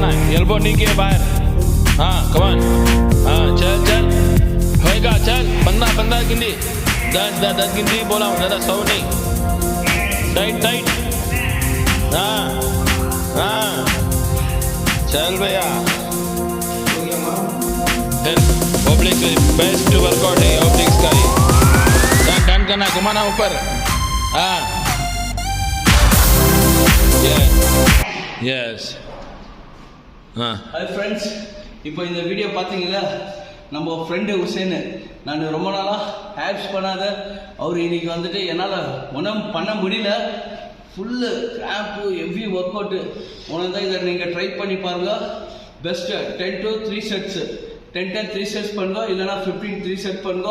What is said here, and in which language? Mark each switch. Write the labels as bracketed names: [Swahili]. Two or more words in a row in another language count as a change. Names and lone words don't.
[Hindi] एल्बो नीचे बाहर हाँ कमान हाँ चल चल होएगा चल 15 गिनती 10 गिनती बोला हूँ ज़्यादा 100 नहीं टाइट हाँ हाँ चल भैया [English] oblique best workout [Hindi] है ओब्लिक्स का ही डन करना घुमाना ऊपर हाँ यस हाँ [English] Hi friends, [Tamil] இப்போ இந்த வீடியோ பார்த்தீங்களா, நம்ம ஃப்ரெண்டு உசேன். நான் ரொம்ப நாளாக ஆப்ஸ் பண்ணாத அவர் இன்னைக்கு வந்துட்டு என்னால் ஒன்றும் பண்ண முடியல. [English] full cramp heavy workout. [Tamil] ஒன்று தான் இதை நீங்கள் ட்ரை பண்ணி பாருங்கள். [English] best 10 to 3 sets [Tamil] 10 3 செட்ஸ் பண்ணுங்க, இல்லைனா 15 3 செட் பண்ணுங்க.